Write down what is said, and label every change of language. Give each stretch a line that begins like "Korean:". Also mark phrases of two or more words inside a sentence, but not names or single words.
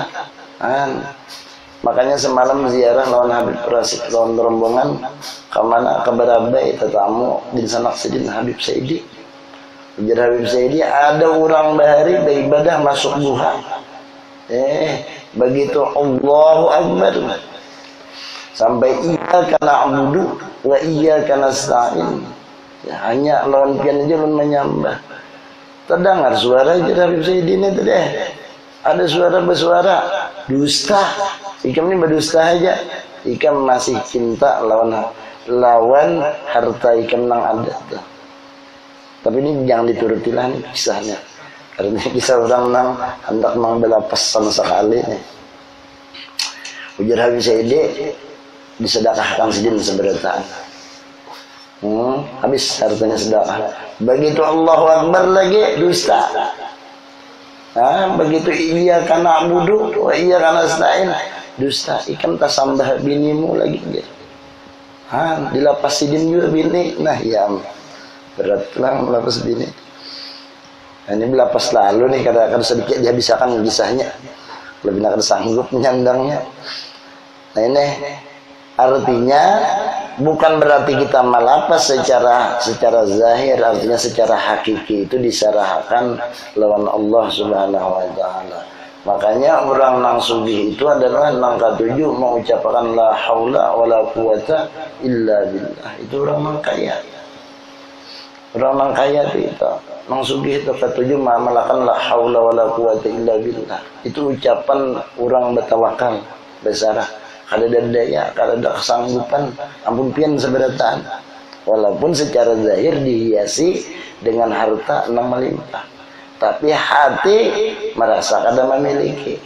Banjar: Makanya semalam ziarah lawan Habib Rasid, lawan rombongan kemana ke Barabai, tetamu di sana Sidin Habib Saidi. Ujar Habib Saidi, ada orang bahari beribadah masuk duha. Begitu
Arabic: الله أكبر
Banjar: sampai
Arabic: إياك نعبد وإياك نستعين.
Banjar: Ya, hanya lawan pian aja lawan menyembah. Terdengar suara Ujar Habib Saidi ini tuh deh. Ada suara bersuara dusta. Ikam ini berdusta aja. Ikam masih cinta lawan harta ikam nang ada tuh. Tapi ini jangan diturutilah nih kisahnya. Karena kisah orang nang hendak membela pesan sekali nih. Ujar Habib Saidi disedekahkan Sidin seberataan. Habis hartanya sedekah. Begitu
Arabic: الله أكبر
Banjar: lagi dusta. Begitu
Arabic: إياك نعبد وإياك نستعين
Banjar: dusta. Ikan tasambah binimu lagi gitu. Dilapas Sidin juga bini. Nah ya berat lah melapas bini. Nah, ini melapas lalu nih kadang-kadang sedikit dia bisa kan kisahnya. Lebih nak sanggup menyandangnya. Nah ini artinya bukan berarti kita melapas secara zahir, artinya secara hakiki itu diserahkan lawan
Arabic: الله سبحانه وتعالى.
Banjar: Makanya orang nang sugih itu adalah nang ketujuh mengucapkan
Arabic: لا حول ولا قوة إلا بالله.
Banjar: Itu orang nang kaya. Orang nang kaya itu nang sugih itu ketujuh melakukan
Arabic: لا حول ولا قوة إلا بالله.
Banjar: Itu ucapan orang bertawakal, bersarah. Kada ada daya, kada ada kesanggupan, ampun pian seberataan. Walaupun secara zahir dihiasi dengan harta nang melimpah, tapi hati merasa kada memiliki.